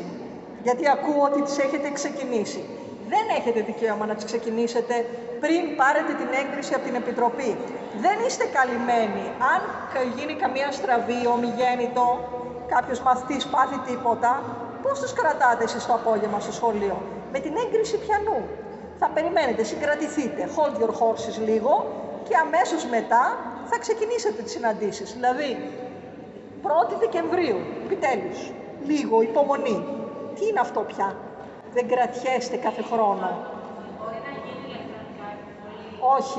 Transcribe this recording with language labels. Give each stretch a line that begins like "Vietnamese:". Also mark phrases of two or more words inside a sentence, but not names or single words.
Greek: Γιατί ακούω ότι τις έχετε ξεκινήσει. Δεν έχετε δικαίωμα να τις ξεκινήσετε πριν πάρετε την έγκριση από την Επιτροπή. Δεν είστε καλυμμένοι. Αν γίνει καμία στραβή, ομιγέννητο, κάποιος μαθητής πάθει τίποτα, πώς τους κρατάτε εσείς το απόγευμα στο σχολείο? Με την έγκριση πιανού. Θα περιμένετε, συγκρατηθείτε,
English: hold your horses
Greek: λίγο και αμέσως μετά θα ξεκινήσετε τις συναντήσεις. Δηλαδή, 1η Δεκεμβρίου, επιτέλους, λίγο υπομονή. Τι είναι αυτό πια? Δεν κρατιέστε κάθε χρόνο. Μπορεί να γίνει ηλεκτρονικά υποβολή. Όχι.